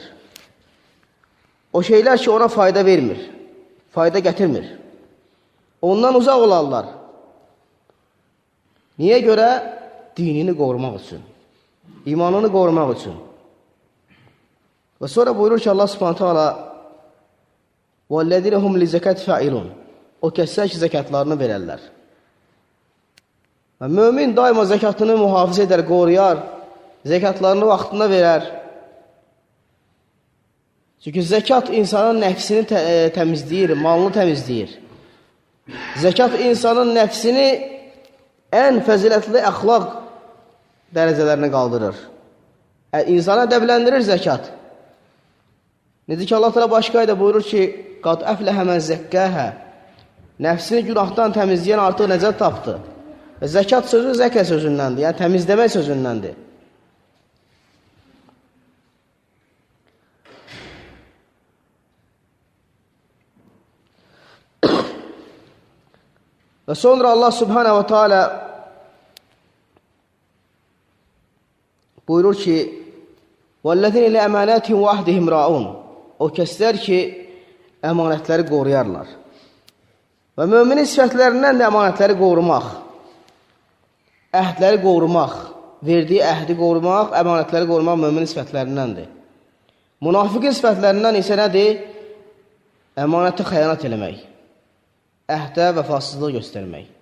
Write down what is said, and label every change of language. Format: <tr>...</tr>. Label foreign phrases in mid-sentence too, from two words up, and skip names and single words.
<az>O şeylər ki, ona fayda vermir, fayda gətirmir. Ondan uzaq olarlar. Niyə görə? Dinini qorumaq üçün, imanını qorumaq üçün. Və sonra buyurur ki, Allah Subhanahu taala</az> <ar>وَالَّذِينَ هُمْ لِزَكَاتِ فَاعِلُونَ</ar> <az>O kəslər ki, zəkatlarını verərlər. Və mömin daima zəkatını mühafizə edər, qoruyar, zəkatlarını vaxtında verər. Çünki zəkat insanın nəfsini təmizləyir, malını təmizləyir. Zəkat insanın nəfsini ən fəzilətli əxlaq dərəcələrini qaldırır. İnsanı ədəbləndirir zəkat. Necə ki, Allah Teala başqa ayda buyurur ki,</az> <ar>قَدْ أَفْلَهَ مَنْ زَكَّاهَا</ar> <az>Nəfsini günahdan təmizləyən artıq nəcət tapdı. Və zəkat sözü zəkə sözündəndir, yəni təmizləmək sözündəndir. Və sonra Allah Subhanahu wa Taala buyurur ki,</az> <ar>وَالَّذِينَ لِأَمَانَاتِهِمْ وَعْدِهِمْ رَاعُونَ</ar> <az>O kəslər ki, əmanətləri qoruyarlar. Və müminin sifətlərindən də əmanətləri qorumaq, əhdləri qorumaq, verdiyi əhdi qorumaq, əmanətləri qorumaq müminin sifətlərindəndir. Münafiqin sifətlərindən isə nədir? Əmanətə xəyanət eləmək, əhdə vəfasızlıq göstərmək.</az>